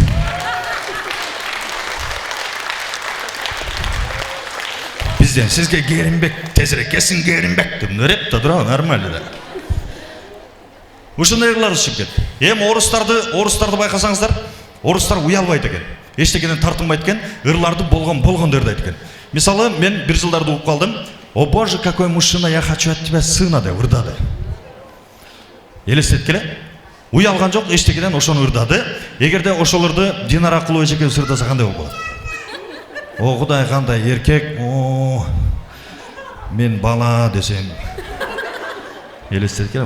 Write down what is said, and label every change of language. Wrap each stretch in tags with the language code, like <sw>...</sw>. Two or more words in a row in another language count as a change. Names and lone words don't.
<ky>Бизден сизге Керимбек, тезирээк келсин Керимбек деп рэп да тура нормально да. Ушундай кылар ушуп кетти. Эми орустарды байкасаңыздар, орустар уялбайт экен. Эчтекеден тартынбайт экен, ырларды болгондой ырдайт экен. Мисалы, мен бир жылдарды угуп калдым.</ky> <ru>"О боже, какой мужчина, я хочу от тебя сына"</ru> <ky>деп ырдады. Элестеткиле? Уялган жок, эчтекеден ошону ырдады. Эгерде ошолорду Динара Акулова эчекебиз ырдаса кандай болот? О Кудай, кандай эркек, мен бала десем. Элестеткиле?</ky>